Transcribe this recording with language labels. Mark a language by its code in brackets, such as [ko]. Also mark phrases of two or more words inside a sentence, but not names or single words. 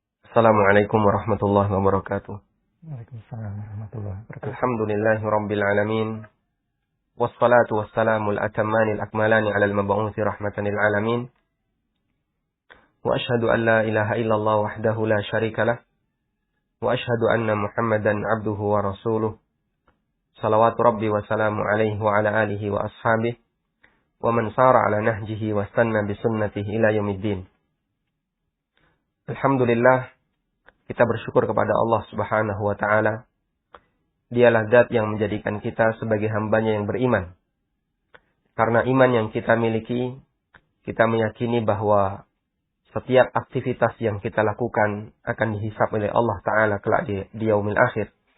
[ar] السلام عليكم ورحمة الله وبركاته. وعليكم السلام ورحمة الله وبركاته. الحمد لله رب العالمين. والصلاة والسلام الأتمان الأكملان على المبعوث رحمة للعالمين. وأشهد أن لا إله إلا الله وحده لا شريك له. وأشهد أن محمدا عبده ورسوله. صلوات ربي وسلامه عليه وعلى آله وأصحابه. ومن سار على نهجه واستن بسنته إلى يوم الدين. [id] Alhamdulillah, kita bersyukur kepada Allah [ar] سبحانه وتعالى. [id] Dialah zat yang menjadikan kita sebagai hambanya yang beriman. Karena iman yang kita miliki, kita meyakini bahwa setiap aktivitas yang kita lakukan akan dihisab oleh Allah Ta'ala kelak di [ar] يوم الآخر.